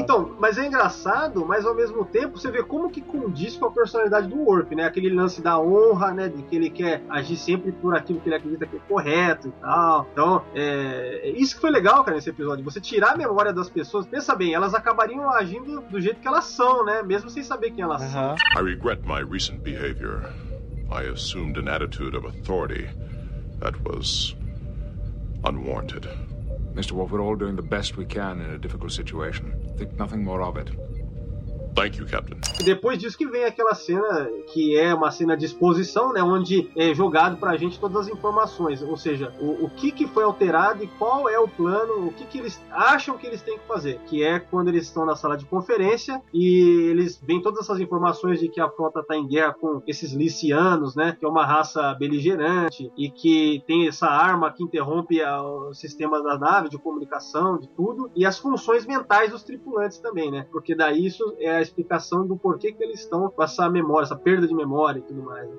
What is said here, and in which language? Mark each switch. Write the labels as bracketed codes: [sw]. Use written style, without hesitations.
[pt] Então, mas é engraçado, mas ao mesmo tempo você vê como que condiz com a personalidade do Worf, né? Aquele lance da honra, né, de que ele quer agir sempre por aquilo que ele acredita que é correto e tal. Então, isso que foi legal, cara, nesse episódio. Você te tirar a memória das pessoas, pensa bem, elas acabariam agindo do jeito que elas são, né? Mesmo sem saber quem elas são. [en] I regret my recent behavior. I assumed an attitude of authority that was unwarranted. Mr. Wolf, we're all doing the best we can in a difficult situation. Think nothing more of it. Thank you, Captain. [pt] Depois disso que vem aquela cena que é uma cena de exposição, né, onde é jogado pra gente todas as informações, ou seja, o que foi alterado e qual é o plano, o que eles acham que eles têm que fazer, que é quando eles estão na sala de conferência e eles veem todas essas informações de que a frota tá em guerra com esses Lycianos, né, que é uma raça beligerante e que tem essa arma que interrompe o sistema da nave, de comunicação, de tudo, e as funções mentais dos tripulantes também, né, porque daí isso é a explicação do porquê que eles estão com essa memória, essa perda de memória e tudo mais.